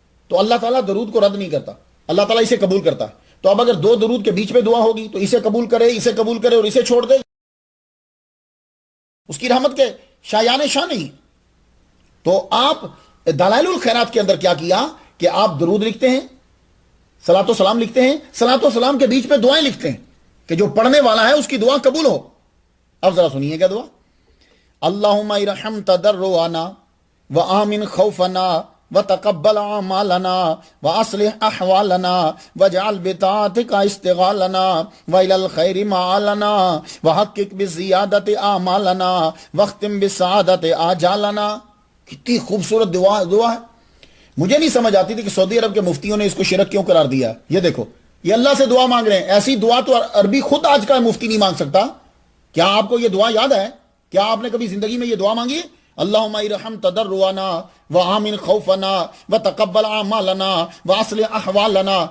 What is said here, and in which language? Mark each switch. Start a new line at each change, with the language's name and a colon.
Urdu: تو اللہ تعالیٰ درود کو رد نہیں کرتا، اللہ تعالیٰ اسے قبول کرتا ہے. تو اب اگر دو درود کے بیچ میں دعا ہوگی تو اسے قبول کرے اور اسے چھوڑ دے، اس کی رحمت کے شایان شاہ نہیں. تو آپ دلائل الخیرات کے اندر کیا کیا کہ آپ درود لکھتے ہیں، صلاۃ و سلام لکھتے ہیں، صلاۃ و سلام کے بیچ میں دعائیں لکھتے ہیں کہ جو پڑھنے والا ہے اس کی دعا قبول ہو. اب ذرا سنیے کیا دعا.
Arabic: اللہم ارحم تضرعنا وآمن خوفنا وتقبل اعمالنا واصلح احوالنا واجعل بطاعتك استغالنا والى الخير مآلنا وحقق بالزیادت اعمالنا واختم بالسعادت آجالنا.
Urdu: کتنی خوبصورت دعا ہے. مجھے نہیں سمجھ آتی تھی کہ سعودی عرب کے مفتیوں نے اس کو شرک کیوں قرار دیا. یہ دیکھو، یہ اللہ سے دعا مانگ رہے ہیں. ایسی دعا تو عربی خود آج کا مفتی نہیں مانگ سکتا. کیا آپ کو یہ دعا یاد ہے؟ کیا آپ نے کبھی زندگی میں یہ دعا مانگی ہے؟
Arabic: اللہم ارحم تضرعنا وآمن خوفنا وتقبل اعمالنا واصلح احوالنا.